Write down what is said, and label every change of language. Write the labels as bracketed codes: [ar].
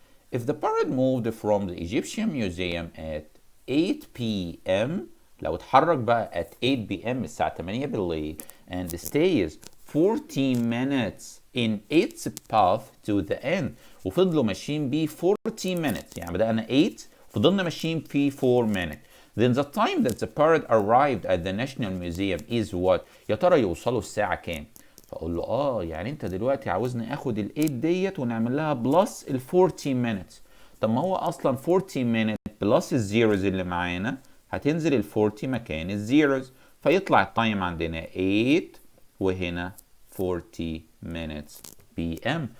[en] If the parrot moved from the Egyptian museum at 8 p.m. [ar] لو اتحرك بقى [en] at 8 p.m. [ar] الساعة 8 بالليل [en] and stays 40 minutes in its path to the end [ar] وفضلوا ماشيين بيه 40 minutes، يعني بدأنا 8 فضلنا ماشيين فيه 4 minutes. [en] Then the time that the parrot arrived at the National Museum is what؟ [ar] يا ترى يوصلوا الساعة كام؟ فاقول له يعني انت دلوقتي عاوزني اخد ال8 ديت ونعمل لها بلس ال40 minutes. طب ما هو اصلا 40 minutes بلس الزيروز اللي معانا هتنزل ال40 مكان الزيروز فيطلع التايم عندنا 8 وهنا 40 minutes p.m.